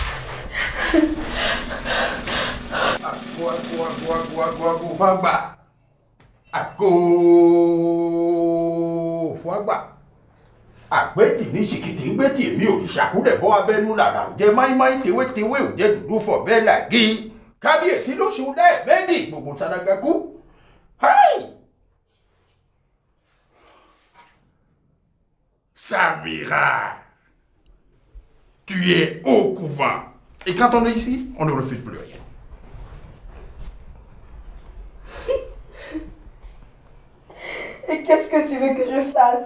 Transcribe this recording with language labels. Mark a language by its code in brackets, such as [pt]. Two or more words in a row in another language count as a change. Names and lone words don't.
[yo] Àgbẹ̀tì ní ṣìkìtì ń gbẹ̀tì èmi ò ṣàkúrẹ̀ bọ́ abẹ́nú làrá ò jẹ́ máímáí tewétewé ò jẹ́ dúdú fọ̀ bẹ́ẹ̀ làgí kábíyèsí lóṣù lẹ́ẹ̀mẹ́dì gbogbo sadagaku. [fr] Samira, tu es au couvent. Et quand on est ici, on ne refuse plus rien. Et qu'est-ce que tu veux que je fasse?